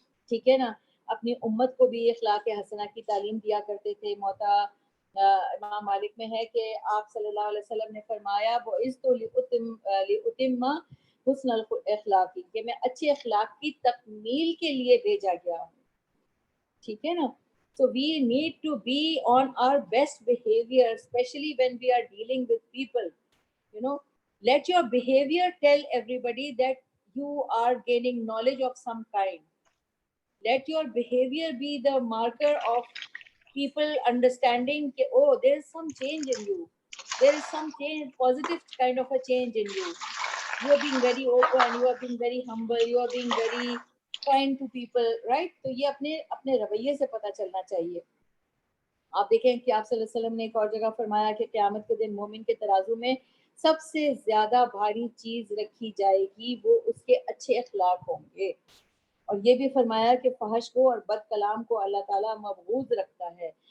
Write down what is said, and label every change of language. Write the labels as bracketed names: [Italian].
[Urdu] ٹھیک ہے نا؟ اپنی امت کو بھی اخلاق حسنہ کی تعلیم دیا کرتے تھے. موتا امام مالک میں ہے کہ آپ صلی اللہ علیہ وسلم نے فرمایا [Arabic] بُعِثْتُ لِأُتِمَّ حسن الاخلاقی، [Urdu] کہ میں اچھے اخلاق کی تکمیل کے لیے بھیجا گیا ہوں. ٹھیک ہے نا؟ [English] So we need to be on our best behavior, especially when we are dealing with people. You know, let your behavior tell everybody that you are gaining knowledge of some kind. Let your behavior be the marker of people understanding that, oh, there is some change in you. There is some change, positive kind of a change in you. You are being very open, you are being very humble, you are being very kind to people, right? [Urdu] تو یہ اپنے رویے سے پتہ چلنا چاہیے. آپ دیکھیں کہ آپ صلی اللہ علیہ وسلم نے ایک اور جگہ فرمایا کہ قیامت کے دن مومن کے ترازو میں سب سے زیادہ بھاری چیز رکھی جائے گی، وہ اس کے اچھے اخلاق ہوں گے. اور یہ بھی فرمایا کہ فحش کو اور بد کلام کو اللہ تعالیٰ مبغوض رکھتا ہے.